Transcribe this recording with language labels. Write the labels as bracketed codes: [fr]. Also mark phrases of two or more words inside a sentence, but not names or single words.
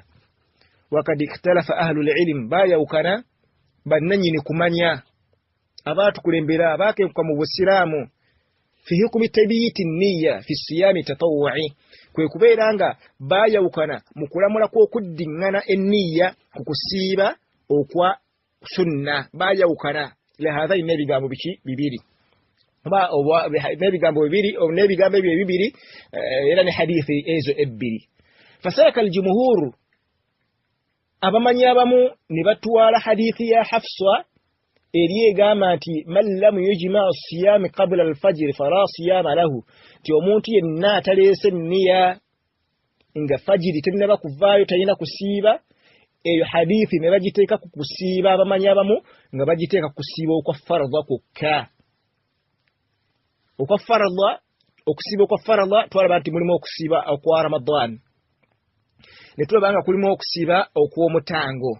[ar] وقد اختلف أهل العلم [lg] bayawukana bannanyini kumanya abaatukulembera abakenkuka mu busiraamu [ar] في حكم تبييت النية في صيام التطوع [lg] kwe kubeera nga bayawukana mu kulamula kw'okuddiŋŋana enniya ku kusiiba okwa sunna bayawukana [ar] إلى هذين [lg] ebigambo bibiri n'ebigambo bibiri n'ebigambo ebyo ebibiri era ne hadithi ezo ebbiri. [ar] فساق الجمهور [lg] abamanyi abamu ne batwala hadithi ya Hafsa eri egamba nti [ar] من لم يجمع الصيام قبل الفجر فلا صيام له [lg] ti omuntu yenna ataleese nniya nga fajiri tennaba kuvaayo talina kusiiba eyo hadithi ne bagiteeka ku kusiiba abamanyi abamu nga bagiteeka kusiiba okwa faradha kwokka. Okwa faradha okusiiba okwa faradha twalaba nti mulimu okusiiba okwa Ramadan ne tulaba nga kulimu okusiiba okw'omutango